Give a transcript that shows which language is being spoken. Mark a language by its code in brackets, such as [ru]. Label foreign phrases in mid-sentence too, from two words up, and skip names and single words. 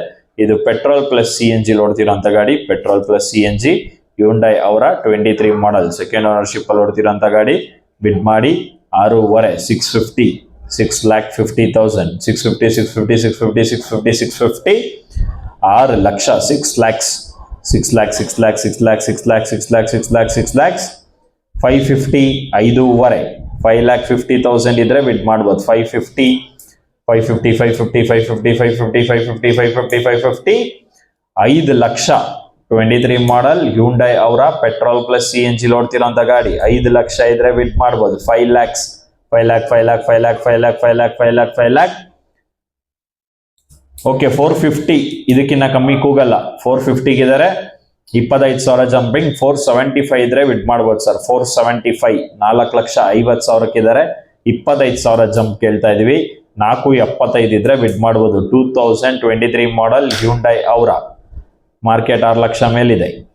[kn] ಇದು [en] petrol plus CNG [kn] ಓಡ್ತಿರೋಂಥ ಗಾಡಿ. [en] petrol plus CNG [kn] Hyundai Aura 23 ಮಾಡೆಲ್ [en] second ownership [kn] ಅಲ್ಲಿ ಓಡ್ತಿರೋಂಥ ಗಾಡಿ. ಬಿಡ್ ಮಾಡಿ 6.5 650 6,50,000 650 650 650 650 650 6 ಲಕ್ಷ 6 lakhs 6 lakh 6 lakh 6 lakh 6 lakh 6 lakh 6 lakh 6 lakhs 550 5.5 5,50,000 ಇದ್ರೆ ಬಿಡ್ ಮಾಡ್ಬೋದು. 550 550 550 550 550 550 550 550 5 ಲಕ್ಷ 23 ಮಾಡೆಲ್ Hyundai Aura [en] petrol plus CNG [kn] ಓಡ್ತಿರೋಂಥ ಗಾಡಿ. 5 ಲಕ್ಷ ಇದ್ರೆ ಬಿಡ್ ಮಾಡ್ಬೋದು. 5 lakhs 5 lakh 5 lakh 5 lakh 5 lakh 5 lakh 5 lakh 5 lakh ಓಕೆ. 450 ಇದಕ್ಕಿಂತ ಕಮ್ಮಿ ಕೂಗಲ್ಲ. 450 ಇದಾರೆ 25,000 ಜಂಪಿಂಗ್. 475 ಇದ್ರೆ ಬಿಡ್ ಮಾಡ್ಬೋದು ಸರ್. 475 4,50,000 ಇದಾರೆ 25,000 ಜಂಪ್ ಕೇಳ್ತಾ ಇದೀವಿ. 475 ಇದ್ರೆ ಬಿಡ್ ಮಾಡ್ಬೋದು. 2023 ಮಾಡೆಲ್ Hyundai Aura ಮಾರ್ಕೆಟ್ 6 ಲಕ್ಷ ಮೇಲಿದೆ.